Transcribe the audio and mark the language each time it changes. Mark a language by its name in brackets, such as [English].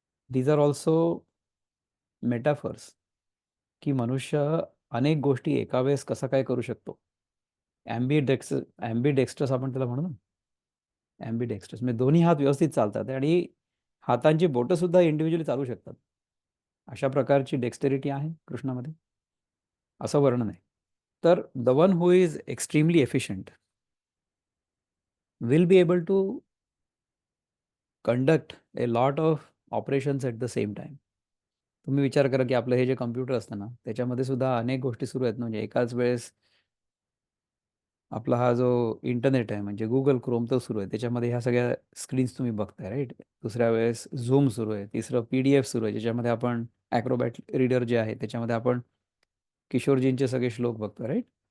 [English] these are also metaphors, [Marathi] की मनुष्य अनेक गोष्टी एका वेळेस कसा काय करू शकतो. ॲम्बिडेक्स्ट्रस आपण त्याला म्हणू ना. ॲम्बिडेक्स्ट्रस म्हणजे दोन्ही हात व्यवस्थित चालतात आणि हातांची बोटं सुद्धा इंडिव्हिज्युअली चालू शकतात. अशा प्रकारची डेक्स्टेरिटी आहे कृष्णामध्ये, असं वर्णन आहे. [English] तर the one who is extremely efficient will be able to conduct a lot of operations at the same time. [Marathi] तुम्ही विचार करा की आपलं हे जे कम्प्युटर असतं ना, त्याच्यामध्ये सुद्धा अनेक गोष्टी सुरू आहेत. म्हणजे एकाच वेळेस आपला हा जो इंटरनेट आहे, म्हणजे गुगल क्रोम तो सुरू आहे, त्याच्यामध्ये ह्या सगळ्या स्क्रीन्स तुम्ही बघताय, राईट? दुसऱ्या वेळेस झूम सुरू आहे, तिसरं PDF सुरू आहे, ज्याच्यामध्ये आपण ॲक्रोबॅट रीडर जे आहे त्याच्यामध्ये आपण किशोरजींचे सगळे श्लोक बघतो, राईट?